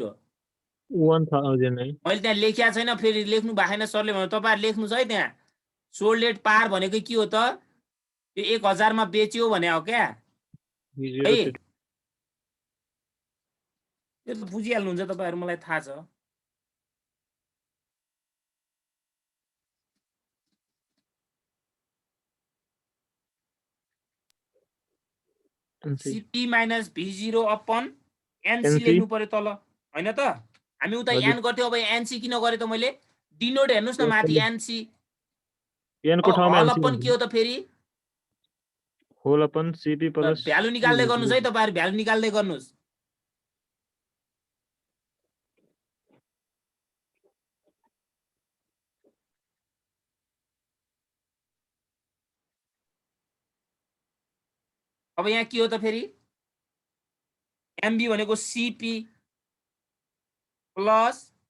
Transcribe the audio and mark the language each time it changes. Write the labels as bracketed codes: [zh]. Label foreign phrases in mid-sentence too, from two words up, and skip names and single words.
[ne] 1000 है मैले त्यहाँ लेखिया छैन फेरि लेख्नु भएन सरले भने तपाईहरु लेख्नुस् है त्यहाँ [en] sold at par [ne] भनेको के हो त यो 1000 मा बेच्यो भने हो क्या v0 है यो त बुझिहाल्नुहुन्छ तपाईहरु मलाई थाहा छ। [en] CP minus v0 upon NC [ne] लेख्नु पर्यो तल हैन त हामी उता n गर्थ्यौ अब NC किन गरे त मैले डिनोट हेर्नुस् न माथि NC n को ठाउँमा हल NC अपन के हो त फेरि [en] whole upon CP plus भ्यालु निकाल्दै गर्नुस् है तपाईहरु भ्यालु निकाल्दै गर्नुस्। अब यहाँ के हो त फेरि MB भनेको CP प्लस